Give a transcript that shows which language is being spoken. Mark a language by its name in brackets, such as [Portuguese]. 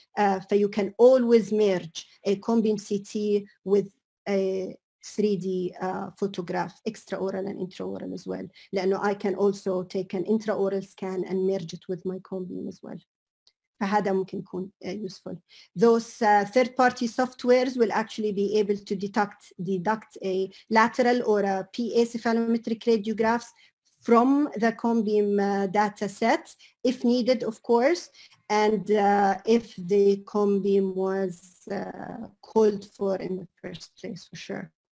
[English] So you can always merge a cone beam CT with a 3D photograph extraoral and intraoral as well. [Arabic] لأنه [English] I can also take an intraoral scan and merge it with my comb beam as well. [Arabic] فهذا ممكن يكون useful. [English] Those third-party softwares will actually be able to deduct a lateral or a PA cephalometric radiographs from the comb beam data set, if needed, of course, and if the comb beam was called for in the first place, for sure.